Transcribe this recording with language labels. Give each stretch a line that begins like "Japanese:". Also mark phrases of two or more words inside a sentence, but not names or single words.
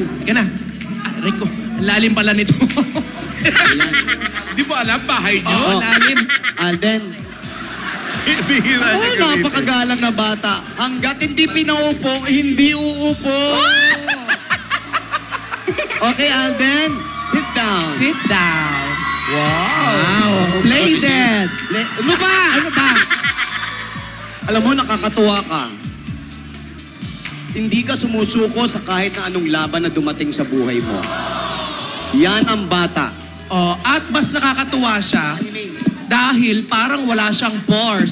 Filipino: Ika na. Rico, lalim pala nito. Ayan. Di mo alam, bahay niyo? Oo, lalim. Alden. Bihira Oh, niya gamitin. napakagalang na bata. Hanggat hindi pinaupo, hindi uupo. Okay, Alden.
English: Sit down. Sit down. Wow. Wow. Play dead.
Filipino: Ano ba? Ano ba? Alam mo, nakakatuwa ka. Hindi ka sumusuko sa kahit na anong laban na dumating sa buhay mo. Yan ang bata. Oh, at mas nakakatuwa siya dahil parang wala siyang pores.